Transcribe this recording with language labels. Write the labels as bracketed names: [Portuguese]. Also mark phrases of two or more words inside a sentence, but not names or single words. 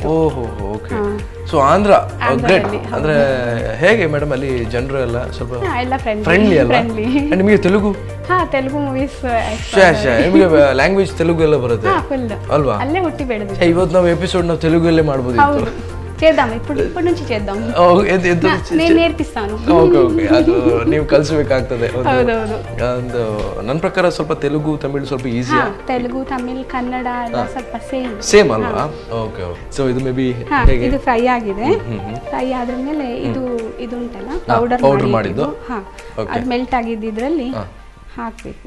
[English] oho, okay. So Andhra great. [Kannada] ಅಂದ್ರೆ ಹೇಗೆ ಮೇಡಮ್ ಅಲ್ಲಿ ಜನರು ಎಲ್ಲ ಸ್ವಲ್ಪ ಫ್ರೆಂಡ್ಲಿ ಅಲ್ವಾ? ನಿಮಗೆ ತೆಲುಗು? ತೆಲುಗು ಮೂವೀಸ್. ನಿಮಗೆ ಲ್ಯಾಂಗ್ವೇಜ್ ತೆಲುಗು ಎಲ್ಲ ಬರುತ್ತೆ ಅಲ್ವಾ? ಅಲ್ಲೇ ಹುಟ್ಟಿ ಬೆಳೆದು. ಇವತ್ತು ನಾವು ಎಪಿಸೋಡ್ ನಾವು ತೆಲುಗಲ್ಲೇ ಮಾಡ್ಬೋದು. [Telugu] చేద్దాం ఇప్పుడు నుంచి చేద్దాం. నేను నేర్పిస్తాను. [English] okay okay, [Kannada] ಅದು ನೀವು ಕಲಿಸಬೇಕಾಗ್ತದೆ. ಒಂದು ನನ್ನ ಪ್ರಕಾರ ಸ್ವಲ್ಪ ತೆಲುಗು ತಮಿಳು ಸ್ವಲ್ಪ ಈಸಿ. ತೆಲುಗು ತಮಿಳು ಕನ್ನಡ ಎಲ್ಲ ಸ್ವಲ್ಪ ಸೇಮ್ ಅಲ್ವಾ? [English] okay okay. So [Kannada] ಇದು [English] may be [Kannada] ಇದು ಫ್ರೈ ಆಗಿದೆ. ಫ್ರೈ ಆದ್ಮೇಲೆ ಇದು ಉಂಟಲ್ಲ ಪೌಡರ್ ಮಾಡಿದ್ದು, ಅದು ಮೆಲ್ಟ್ ಆಗಿದ್ದು ಇದರಲ್ಲಿ ಹಾಕಬೇಕು.